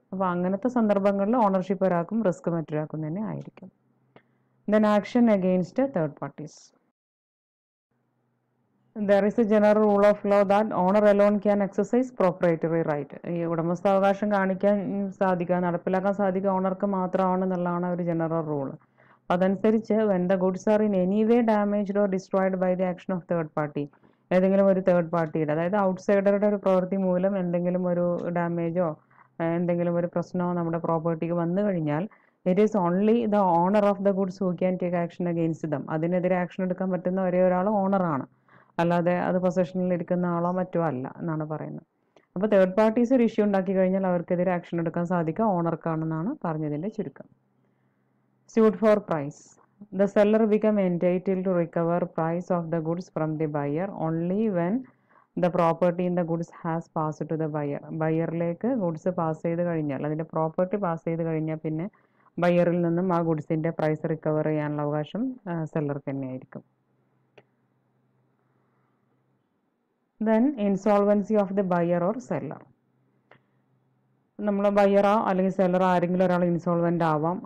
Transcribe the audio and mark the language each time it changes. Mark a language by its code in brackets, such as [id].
[ml] അപ്പോൾ അങ്ങനത്തെ സന്ദർഭങ്ങളിൽ ഓണർഷിപ്പ് ഒരാൾക്കും റിസ്ക് മറ്റൊരാൾക്കും തന്നെ ആയിരിക്കും. [en] Then action against third parties. There is a general rule of law that owner alone can exercise proprietary right. [ml] ഈ ഉടമസ്ഥാവകാശം കാണിക്കാൻ സാധിക്കുക, നടപ്പിലാക്കാൻ സാധിക്കുക ഓണർക്ക് മാത്രമാണെന്നുള്ളതാണ് ഒരു ജനറൽ റൂൾ. അതനുസരിച്ച് [en] when the goods are in any way damaged or destroyed by the action of third party, [ml] ഏതെങ്കിലും ഒരു തേർഡ് പാർട്ടിയുടെ, അതായത് ഔട്ട്സൈഡറുടെ ഒരു പ്രവൃത്തി മൂലം എന്തെങ്കിലും ഒരു ഡാമേജോ എന്തെങ്കിലും ഒരു പ്രശ്നമോ നമ്മുടെ പ്രോപ്പർട്ടിക്ക് വന്നു കഴിഞ്ഞാൽ [en] it is only the owner of the goods who can take action against them. [ml] അതിനെതിരെ ആക്ഷൻ എടുക്കാൻ പറ്റുന്ന ഒരേ ഒരാൾ ഓണറാണ്, അല്ലാതെ അത് പൊസഷനിൽ ഇരിക്കുന്ന ആളോ മറ്റോ അല്ല എന്നാണ് പറയുന്നത്. അപ്പോൾ തേർഡ് പാർട്ടീസ് ഒരു ഇഷ്യൂ ഉണ്ടാക്കി കഴിഞ്ഞാൽ അവർക്കെതിരെ ആക്ഷൻ എടുക്കാൻ സാധിക്കുക ഓണർക്കാണെന്നാണ് പറഞ്ഞതിൻ്റെ ചുരുക്കം. [en] Suit for price. The seller become entitled to recover price of the goods from the buyer only when the property in the goods has passed to the buyer. [ml] ബയറിലേക്ക് goods pass ചെയ്ത് കഴിഞ്ഞാൽ, അതിൻ്റെ property pass ചെയ്ത് കഴിഞ്ഞാൽ പിന്നെ ബയറിൽ നിന്നും ആ ഗുഡ്സിൻ്റെ price recover ചെയ്യാനുള്ള അവകാശം സെല്ലർക്ക് തന്നെയായിരിക്കും. [en] Then insolvency of the buyer or seller. [ml] നമ്മൾ ബയ്യറോ അല്ലെങ്കിൽ സെല്ലറോ ആരെങ്കിലും ഒരാൾ ഇൻസോൾവൻ്റ് ആവാം.